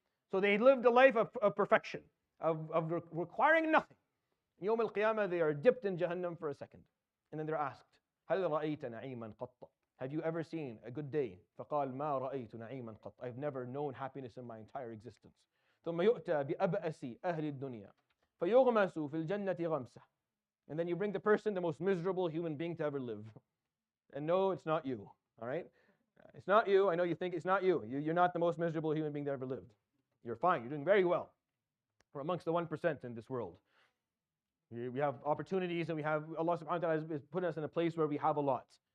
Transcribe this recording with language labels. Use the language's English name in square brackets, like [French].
[English] So they lived a life of perfection, of requiring nothing. In Yawm al-Qiyamah, they are dipped in Jahannam for a second, and then they're asked, [Arabic] هل رأيت نعيما قط? [English] Have you ever seen a good day? [Arabic] فقال ما رأيت نعيما قط. [English] I've never known happiness in my entire existence. [Arabic] ثم يؤتى بأبأس أهل الدنيا فيغمس في الجنة غمسة. [English] And then you bring the person, the most miserable human being to ever live. And no, it's not you. All right? It's not you. I know you think it's not you. You're not the most miserable human being that ever lived. You're fine. You're doing very well. We're amongst the 1% in this world. We have opportunities, and we have Allah subhanahu wa ta'ala has put us in a place where we have a lot.